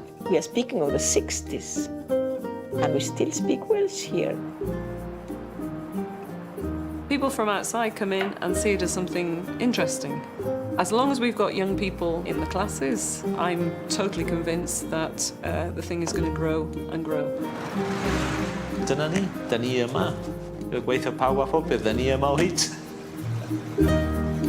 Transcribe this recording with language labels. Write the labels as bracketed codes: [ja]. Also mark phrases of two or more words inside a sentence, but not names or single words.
[en] We are speaking of the 60s, and we still speak Welsh here. People from outside come in and see it as something interesting. As long as we've got young people in the classes, I'm totally convinced that the thing is going to grow and grow. [cy] Dyna ni, da ni yma. Y gweithio pawb a phobeth, da ni yma o hyd.